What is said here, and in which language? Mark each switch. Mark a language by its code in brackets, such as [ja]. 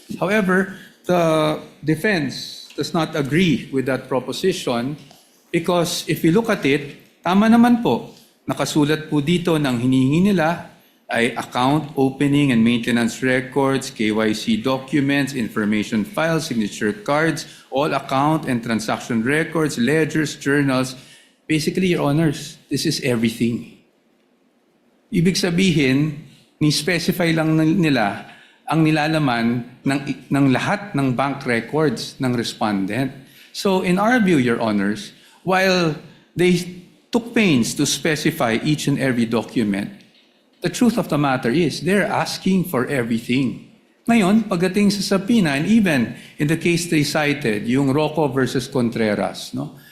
[en] However, the defense does not agree with that proposition because if you look at it, [tl] tama naman po, nakasulat po dito ng hinihingi nila ay [en] account opening and maintenance records, KYC documents, information files, signature cards, all account and transaction records, ledgers, journals. Basically, Your Honors, this is everything. [tl] Ibig sabihin, ni-specify lang nila ang nilalaman ng lahat ng bank records ng respondent. [en] So in our view, Your Honors, while they took pains to specify each and every document, the truth of the matter is they're asking for everything. [tl] Ngayon, pagdating sa subpoena, [en] and even in the case they cited, yung Rocco versus Contreras, no?